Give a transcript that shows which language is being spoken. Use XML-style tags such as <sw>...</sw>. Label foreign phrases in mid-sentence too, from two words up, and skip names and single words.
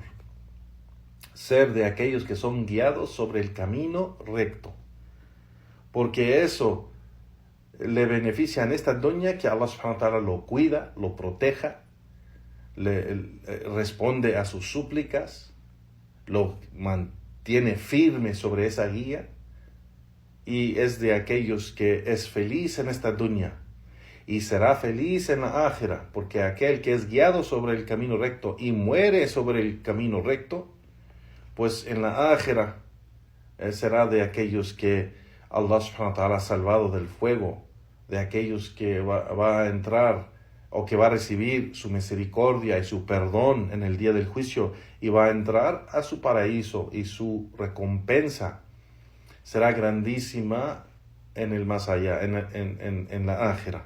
<es>Ser de aquellos que son guiados sobre el camino recto. Porque eso le beneficia en esta dunya, que Allah</es> <ar>سبحانه وتعالى</ar> <es>lo cuida, lo proteja, le responde a sus súplicas, lo mantiene firme sobre esa guía, y es de aquellos que es feliz en esta dunya y será feliz en la ákhira, porque aquel que es guiado sobre el camino recto y muere sobre el camino recto, pues en la ákhira será de aquellos que Allah</es> <ar>سبحانه وتعالى</ar> <es>ha salvado del fuego, de aquellos que va a entrar o que va a recibir su misericordia y su perdón en el día del juicio, y va a entrar a su paraíso, y su recompensa será grandísima en el más allá, en la ákhira.</es>